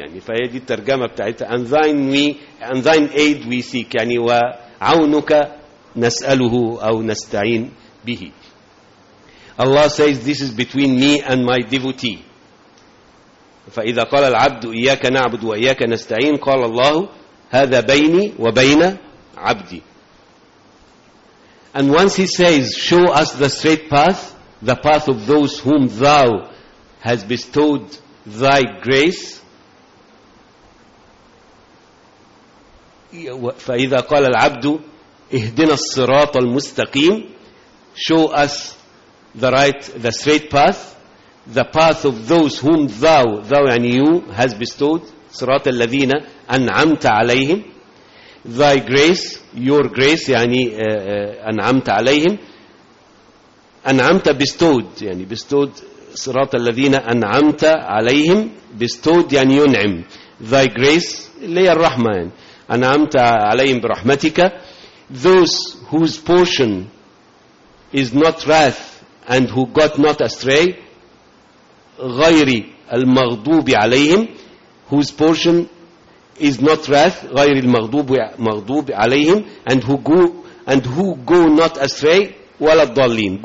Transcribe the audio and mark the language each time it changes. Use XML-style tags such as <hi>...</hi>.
<ar>يعني فهي دي الترجمة بتاعتها,</ar> <en>and thine aid we seek,</en> <ar>يعني وعونك نسأله أو نستعين به.</ar> <en>Allah says this is between me and my devotee.</en> <ar>فإذا قال العبد إياك نعبد وإياك نستعين قال الله هذا بيني وبين عبدي.</ar> <en>And once he says, show us the straight path, the path of those whom thou has bestowed thy grace.</en> <ar>فإذا قال العبد اهدنا الصراط المستقيم,</ar> <en>show us the right, the straight path, the path of those whom thou يعني you has bestowed,</en> <ar>صراط الذين أنعمت عليهم,</ar> <en>thy grace, your grace,</en> <ar>يعني أنعمت عليهم, أنعمت بستود، يعني بستود صراط الذين أنعمت عليهم، بستود يعني ينعم،</ar> <en>thy grace</en> <ar>اللي هي الرحمة، يعني أنعمت عليهم برحمتك.</ar> <en>Those whose portion is not wrath and who got not astray،</en> <ar>غير المغضوب عليهم،</ar> <en>whose portion is not wrath، غير المغضوب عليهم، and who go not astray،</en> <ar>ولا الضالين.</ar>